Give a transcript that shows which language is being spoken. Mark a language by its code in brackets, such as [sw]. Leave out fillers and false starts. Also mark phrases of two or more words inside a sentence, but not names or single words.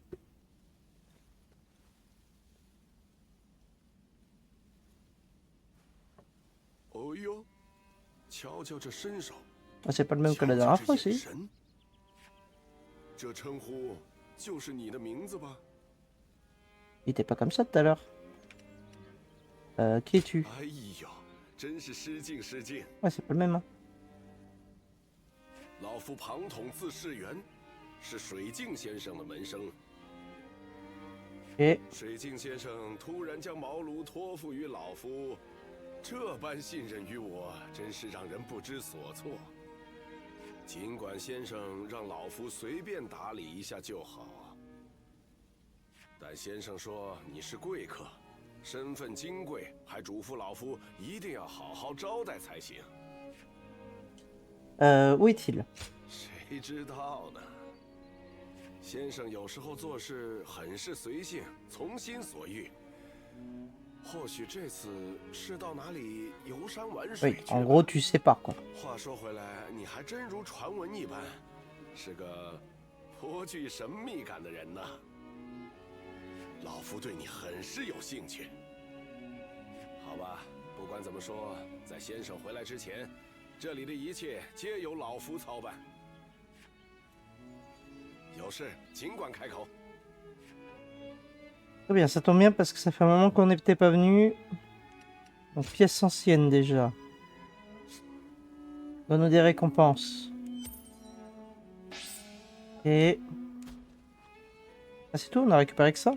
[fr] Ah, c'est pas le même que la dernière fois, si. Il était pas comme ça tout à l'heure. Qui es-tu? Ouais, c'est pas le même. Hein. [zh] 老夫庞统字世元，是水镜先生的门生。水镜先生突然将茅庐托付于老夫，这般信任于我，真是让人不知所措。尽管先生让老夫随便打理一下就好，但先生说你是贵客，身份金贵，还嘱咐老夫一定要好好招待才行。 [fr] où est-il? [zh] 谁知道呢？先生有时候做事很是随性，从心所欲。或许这次是到哪里游山玩水去了。 [fr] En gros, tu sais pas quoi. [zh] 话说回来，你还真如传闻一般，是个颇具神秘感的人呢。老夫对你很是有兴趣。好吧，不管怎么说，在先生回来之前。这里的一切皆由老夫操办。有事尽管开口。 [fr] Très bien, ça tombe bien parce que ça fait un moment qu'on n'était pas venu. Donc pièce ancienne déjà. Donne-nous des récompenses. Et ah, c'est tout, on a récupéré que ça.